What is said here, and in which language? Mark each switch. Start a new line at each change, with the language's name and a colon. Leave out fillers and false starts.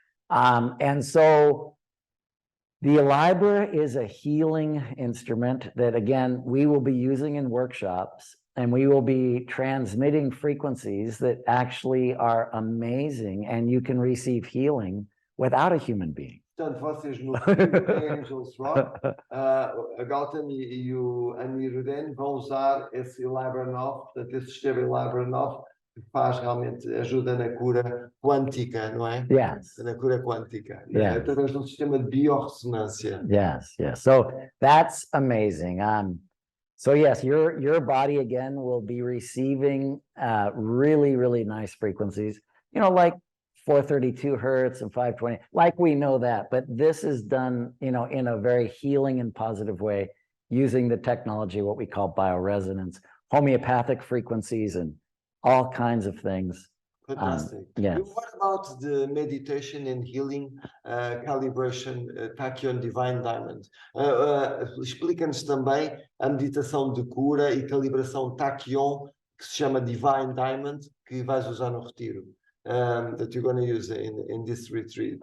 English: And so the Ilibra is a healing instrument that, again, we will be using in workshops. And we will be transmitting frequencies that actually are amazing, and you can receive healing without a human being.
Portuguese: Portanto, vocês no Angels Rock, a Gautami e o Annirudhan vão usar esse Ilibra 9, portanto, esse sistema Ilibra 9, que realmente ajuda na cura quântica, não é?
English: Yes.
Portuguese: Na cura quântica.
English: Yes.
Portuguese: Através de sistema de biorressonância.
English: Yes. So that's amazing. So yes, your body again will be receiving really, really nice frequencies, like 432 hertz and 520, like we know that, but this is done, in a very healing and positive way using the technology, what we call bioresonance, homeopathic frequencies, and all kinds of things. Fantastic. Yes. What about the meditation and healing calibration tachyon divine diamond?
Portuguese: Explica-nos também a meditação de cura e calibração tachyon que se chama divine diamond, que vais usar no retiro,
English: that you're going to use in this retreat.